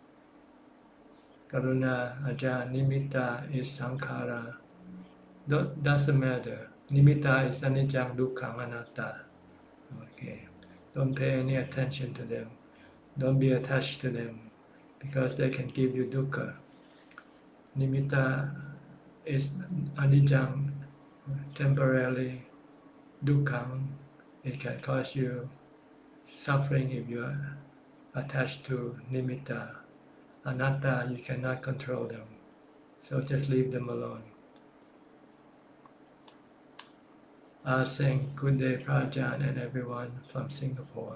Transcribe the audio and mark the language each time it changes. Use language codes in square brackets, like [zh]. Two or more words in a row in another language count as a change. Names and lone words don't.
[en] Karuna Ajahn, Nimitta is Sankhara. Doesn't matter. Nimitta is [pi] Anicca Dukkha Anatta. [en] Okay. Don't pay any attention to them. Don't be attached to them, because they can give you dukkha. Nimitta is Anicca, temporarily. Dukkha, it can cause you suffering if you are attached to nimitta. Anatta, you cannot control them, so just leave them alone. Singh, good day, Prajan, and everyone from Singapore.